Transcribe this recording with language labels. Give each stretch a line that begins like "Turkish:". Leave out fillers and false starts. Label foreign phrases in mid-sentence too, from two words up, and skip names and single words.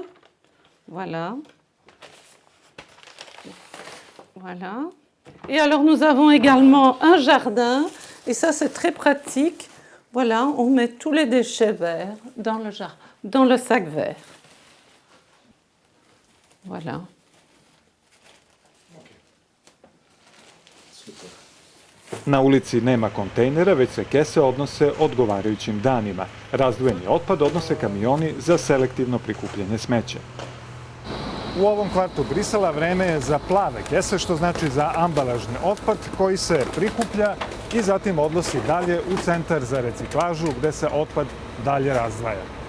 French: Voilà. Voilà. Et alors, nous avons également un jardin. Et ça, c'est très pratique. Voilà, on met tous les déchets verts dans le jardin. Dans le sac vert. Voilà.
Serbian: Na ulici nema kontejnera, već se kese odnose odgovarajućim danima. Razdvojeni otpad odnose kamioni za selektivno prikupljanje smeća. U ovom kvartu Brisela vreme je za plave kese, što znači za ambalažni otpad koji se prikuplja i zatim odnosi dalje u centar za reciklažu gde se otpad dalje razdvaja.